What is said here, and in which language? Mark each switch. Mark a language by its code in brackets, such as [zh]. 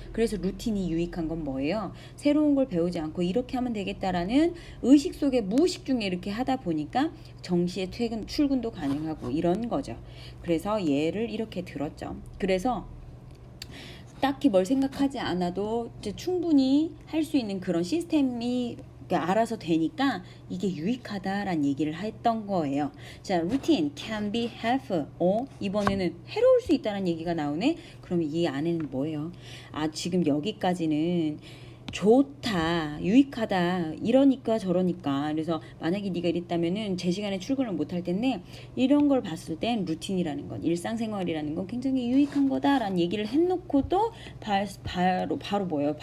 [ko] 그래서 루틴이 유익한 건 뭐예요? 새로운 걸 배우지 않고 이렇게 하면 되겠다라는 의식 속에 무의식 중에 이렇게 하다 보니까 정시에 출근도 가능하고 이런 거죠. 그래서 예를 이렇게 들었죠. 그래서 딱히 뭘 생각하지 않아도 이제 충분히 할 수 있는 그런 시스템이 알아서 되니까 이게 유익하다라는 얘기를 했던 거예요. [en] 자, routine can be helpful. [ko] 이번에는 해로울 수 있다는 얘기가 나오네. 그러면 이 안에는 뭐예요? 지금 여기까지는 좋다, 유익하다, 이러니까 저러니까. 그래서 만약에 네가 이랬다면은 제 시간에 출근을 못할 텐데 이런 걸 봤을 땐 루틴이라는 건, 일상생활이라는 건 굉장히 유익한 거다라는 얘기를 해놓고도 바로 뭐예요?